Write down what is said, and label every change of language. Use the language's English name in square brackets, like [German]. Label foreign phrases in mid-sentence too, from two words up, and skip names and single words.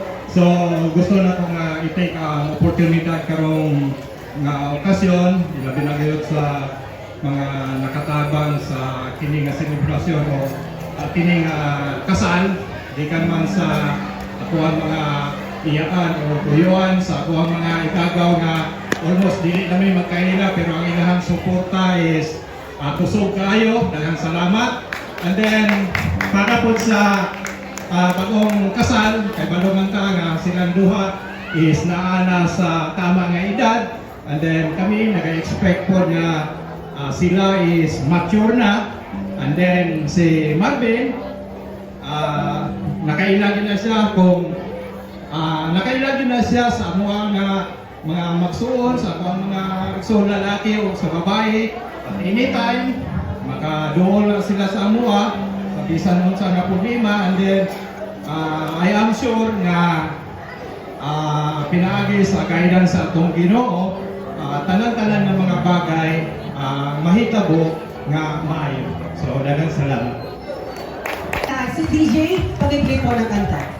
[Cebuano] So gusto na kong i-take ang oportunidad karong nga okasyon, ilabi na gayud sa mga nakatabang sa kining nga selebrasyon o kining kasal, di kan man sa ako ang mga iyaan o tuyuan, sa ako ang mga ikagaw nga almost dili na may magkaila, pero ang ilahang suporta is kusog kaayo, daghang salamat. And then para po sa bagong kasal, kay balungan ka nga silang duha is naana sa tama nga edad. And then kami nag-expect po na sila is mature na. And then si Marvin, nakailagin na siya kung nakailagin na siya sa mga magsuon, sa mga magsuon lalaki o sa babae. At anytime, makaduol na sila sa amuha, sa bisan nun sa problema. And then, [English] I am sure [Cebuano] na pinaagi sa guidance sa atong Ginoo, tanan-tanan ng mga bagay mahitabo nga maayo. So, daghang salamat. Si DJ, [Filipino] pag-play po ng kanta.